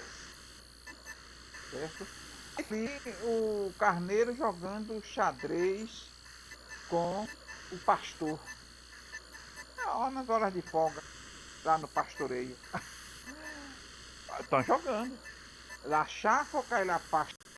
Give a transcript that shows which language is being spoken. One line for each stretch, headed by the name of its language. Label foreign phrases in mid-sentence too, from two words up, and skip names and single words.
Portuguese: Certo? E o carneiro jogando xadrez com o pastor. Nas horas de folga, lá no pastoreio. Estão jogando. La cháfoca e la pasta.